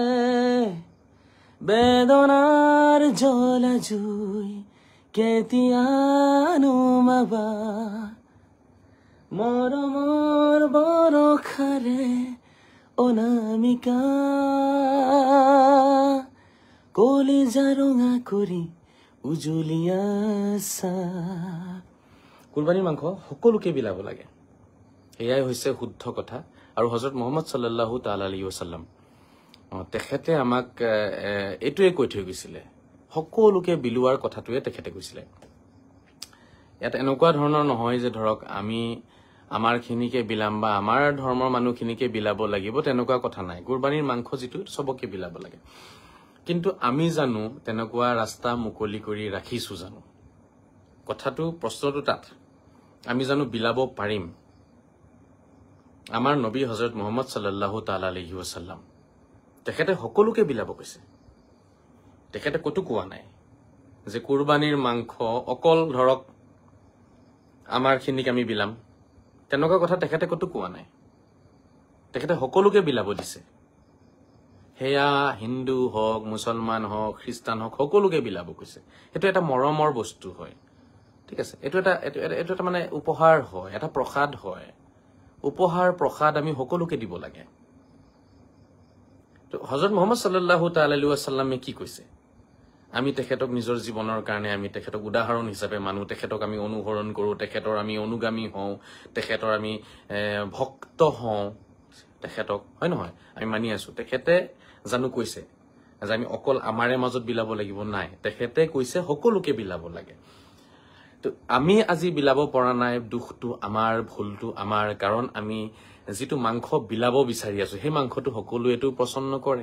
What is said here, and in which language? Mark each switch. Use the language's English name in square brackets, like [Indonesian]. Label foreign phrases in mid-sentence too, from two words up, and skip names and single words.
[Assamese] বেদনাৰ জ্বলা জুই কেতিয়া নুমাবা মৰমৰ বৰষাৰে অনামিকা কলিজা ৰঙা কৰি উজুলিয়াছা কুৰবানীৰ মাংস সকলোকে বিলাব লাগে এয়াই হৈছে শুদ্ধ কথা আৰু হযৰত মুহাম্মদ [Arabic] صلى الله تعالى عليه وسلم [Assamese] তেখেতে আমাক এটোৱে কৈ থৈ গৈছিলে সকলোকে বিলুৱাৰ কথাটোৱে তেখেতে কৈছিলে ইয়াত এনেকুৱা ধৰণৰ নহয় যে ধৰক আমি আমাৰ খিনিকে বিলাম বা আমাৰ ধৰ্মৰ মানুহখিনিকে বিলাব লাগিব তেনেকুৱা কথা নাই কুৰবানীৰ মাংস যিটো সবকে বিলাব লাগে কিন্তু আমি জানো তেনেকুৱা ৰাস্তা মুকলি কৰি ৰাখিছো জানো কথাটো প্ৰশ্নটো তাত আমি জানো বিলাব পাৰিম আমাৰ নবী হযৰত মুহাম্মদ [Arabic] صلى الله تعالى عليه وسلم [Assamese] তেখেতে সকলোকে বিলাব কৈছে তেখেতে কতো কোৱা নাই যে কুৰবানীৰ মাংস অকল ধৰক আমাৰ খিনিক আমি বিলাম তেনেকুৱা কথা তেখেতে কতো কোৱা নাই তেখেতে সকলোকে বিলাব দিছে হেয়া হিন্দু হওক মুছলমান হওক খ্ৰীষ্টান হওক সকলোকে বিলাব কৈছে এটো এটা মৰমৰ বস্তু হয় ঠিক আছে এটো এটা মানে উপহাৰ হয় এটা প্ৰসাদ হয় উপহাৰ প্ৰসাদ আমি সকলোকে দিব লাগে তো হযৰত মুহাম্মদ [Arabic] صلى الله تعالى عليه وسلم [Assamese] কি কৈছে আমি তেখেতক নিজৰ জীৱনৰ কাৰণে আমি তেখেতক উদাহৰণ হিচাপে মানু তেখেতক আমি অনুসৰণ কৰো তেখেতৰ আমি অনুগামী হওঁ তেখেতৰ আমি ভক্ত হওঁ তেখেতক হয় নহয় আমি মানি আছো তেখেতে জানো কৈছে যে আমি অকল আমাৰে মাজত বিলাব লাগিব নাই তেখেতে কৈছে সকলোকে বিলাব লাগে তো আমি আজি বিলাব পৰা নাই দুখটো আমাৰ ভুলটো আমাৰ কাৰণ আমি যেটো মাংস বিলাব বিচাৰি আছো সেই মাংসটো সকলোৱেটো পছন্দ কৰে